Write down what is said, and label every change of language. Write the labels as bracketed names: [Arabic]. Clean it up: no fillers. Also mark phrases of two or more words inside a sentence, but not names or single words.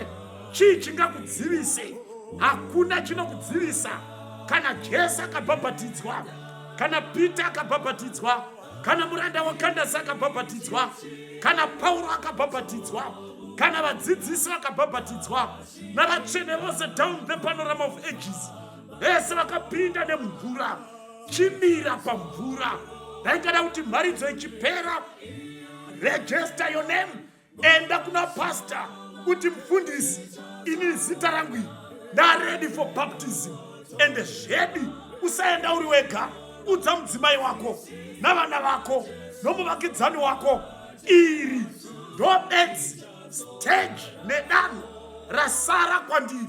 [Shona] Chii chingakudzivise? Hakuna chinokudzivisa. Kana Jesu akabhabhatidzwa, kana Peter akabhabhatidzwa, kana muranda waKandasi akabhabhatidzwa, kana Pauro akabhabhatidzwa, kana vadzidzisi vakabhabhatidzwa, navatsvene vose [English] down the panorama of ages, [Shona] vese vakapinda nemvura, chimira pamvura. Ndaingada kuti mharidzo ichipera, [English] register your name, [Shona] enda kuna pastor kuti mufundisi, ini zita rangu ndaredi [English] for baptism. [Shona] Ende zvedi, usaenda uri wega, udza mudzimai wako navana vako nomuvakidzani wako. Iri ndobedzi stage nedanho rasara kwandiri.